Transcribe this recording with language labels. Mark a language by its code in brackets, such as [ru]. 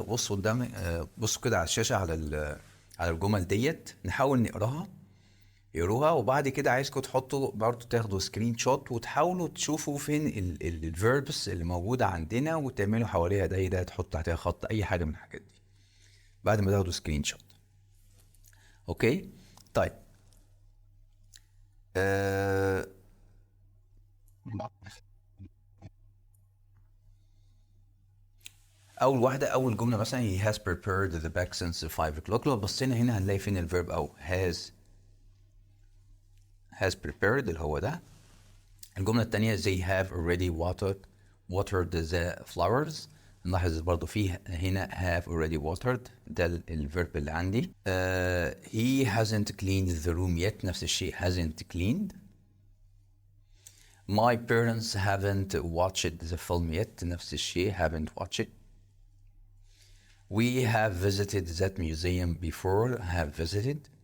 [ar] بصوا قدام، بصوا كده على الشاشة، على الجمل ديت نحاول نقراها. اقروها وبعد كده عايزكم تحطوا برضو، تاخدوا سكرين شوت وتحاولوا تشوفوا فين الفيربس اللي موجودة عندنا وتعملوا حواليها دايرة، تحط تحتها خط، أي حاجة من الحاجات دي بعد ما تاخدوا سكرين شوت. أوكي؟ طيب. آه أول واحدة، أول جملة مثلا [en] he has prepared the bag since 5 o'clock. [ar] لو بصينا هنا هنلاقي فين الفيرب أو [en] has prepared [ar] اللي هو ده. الجملة التانية [en] they have already watered the flowers. [ar] نلاحظ برضو فيه هنا [en] have already watered، [ar] ده الفيرب اللي عندي. [en] he hasn't cleaned the room yet، [ar] نفس الشيء [en] hasn't cleaned. my parents haven't watched the film yet، [ar] نفس الشيء [en] haven't watched. we have visited that museum before، have visited.